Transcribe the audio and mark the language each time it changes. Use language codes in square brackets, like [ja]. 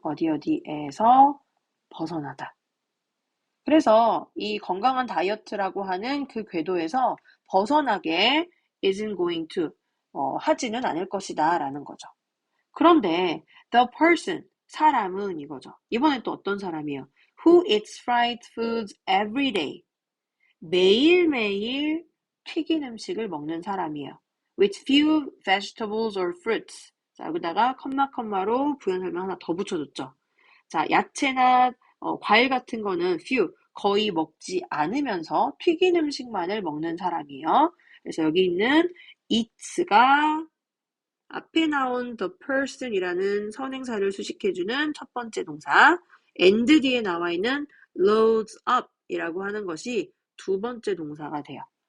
[ko] 어디에서 벗어나다. 그래서 이 건강한 다이어트라고 하는 그 궤도에서 벗어나게 [en] isn't going to [ko] 하지는 않을 것이다 라는 거죠. 그런데 [en] the person [ko] 사람은 이거죠. 이번엔 또 어떤 사람이에요? [en] Who eats fried foods every day. [ko] 매일매일 튀긴 음식을 먹는 사람이에요. [en] With few vegetables or fruits. [ko] 자, 여기다가 컴마로 부연 설명 하나 더 붙여줬죠. 자, 야채나 과일 같은 거는 few, 거의 먹지 않으면서 튀긴 음식만을 먹는 사람이에요. 그래서 여기 있는 eats가 앞에 나온 [en] the person [ko] 이라는 선행사를 수식해주는 첫 번째 동사, and 뒤에 나와 있는 [en] loads up [ko] 이라고 하는 것이 두 번째 동사가 돼요.